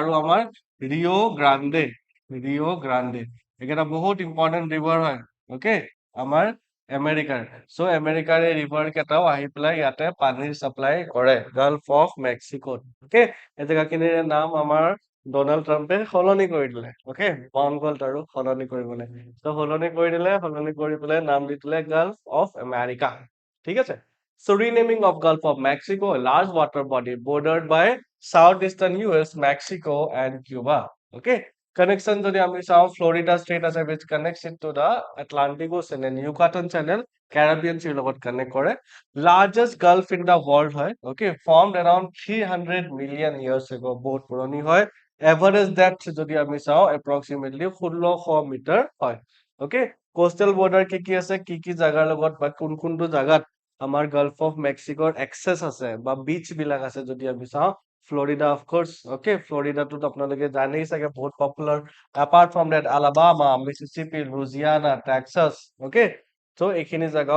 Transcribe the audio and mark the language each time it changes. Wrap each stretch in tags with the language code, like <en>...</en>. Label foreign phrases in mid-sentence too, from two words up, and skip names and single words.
<as>আমাৰ ৰিঅ' গ্ৰাণ্ডে ৰিঅ' গ্ৰাণ্ডে এইকেইটা বহুত</as> <en>important river</en> <as>হয় অ'কে আমাৰ আমেৰিকাৰ চ' আমেৰিকাৰ এই ৰিভাৰ কেইটাও আহি পেলাই ইয়াতে পানীৰ চাপ্লাই কৰে গাল্ফ অফ মেক্সিকোত অ'কে এই জেগাখিনিৰ নাম আমাৰ ডনাল্ড ট্ৰাম্পে সলনি কৰি দিলে অ'কে মন গ'ল আৰু সলনি কৰিবলৈ চ' সলনি কৰি দিলে সলনি কৰি পেলাই নাম দি দিলে গাল্ফ অফ আমেৰিকা ঠিক আছে</as> <en>So renaming of Gulf of Mexico, a large water body bordered by southeastern US, Mexico, and Cuba. Okay. Connection</en> <as>যদি আমি চাওঁ</as> <en>Florida Strait আছে which connects it to the Atlantic Ocean and Yucatan Channel, Caribbean Sea লগত connect কৰে. Largest Gulf in the world হয়. Okay. Formed around 300 million years ago.</en> <as>বহুত পুৰণি হয়.</as> <en>Average depth</en> <as>যদি আমি চাওঁ approximately 1600 মিটাৰ হয়.</as> <en>Okay.</en> <as>Coastal border কি আছে কি জাগাৰ লগত বা কোনটো জাগাত আমাৰ গাল্ফ অফ মেক্সিকোৰ এক্সেছ আছে বা বিচ বিলাক আছে যদি আমি চাওঁ ফ্লৰিডা অফ কোৰ্স ওকে ফ্লৰিডাটোত আপোনালোকে জানেই চাগে বহুত পপুলাৰ</as> <en>apart from that</en> <as>আলাবামা মিছিছিপি লুজিয়ানা টেক্সাছ ওকে চ' এইখিনি জাগাও</as>